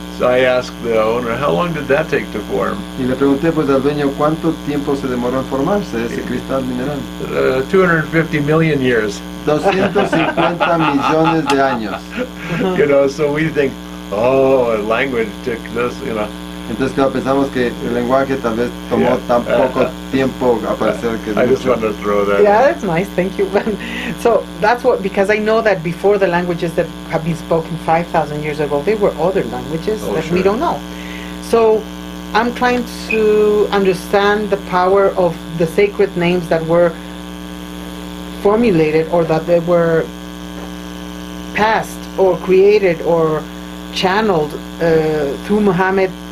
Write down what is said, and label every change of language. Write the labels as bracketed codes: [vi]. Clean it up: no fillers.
[en] So I asked the owner, how long did that take to form? [es] Y le pregunté pues al dueño cuánto tiempo se demoró en formarse ese cristal mineral. [en] 250 million years. [es] 250 millones de años. [en] You know, so we think, oh, language took this, you know. [es] Entonces claro, pensamos que el lenguaje tal vez tomó tan poco tiempo aparecer que [en] I just wanted to throw that. Yeah, that's nice, thank you. So that's what, because I know that before the languages that have been spoken 5,000 years ago, there were other languages that we don't know. So I'm trying to understand the power of the sacred names that were formulated, or that they were passed or created or channeled through Muhammad.